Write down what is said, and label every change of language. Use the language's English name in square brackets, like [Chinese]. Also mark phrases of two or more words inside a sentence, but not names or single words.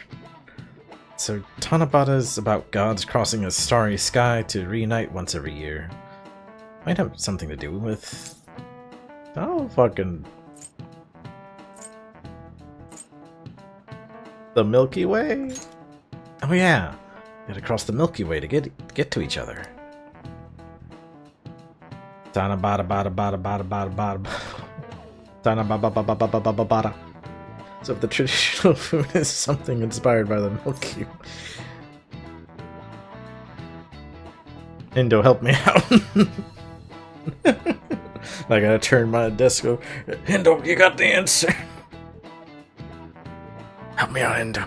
[English] So, Tanabata is about gods crossing a starry sky to reunite once every year. Might have something to do with... Oh, fucking... The Milky Way? Oh yeah, you gotta cross the Milky Way to get to each other. Tanabata bada bada bada bada bada. Tanabata bada bada bada bada. So if the traditional food is something inspired by the Milky Way... Indo, help me out. I gotta turn my desk over. Indo, you got the answer. Help me out, Indo.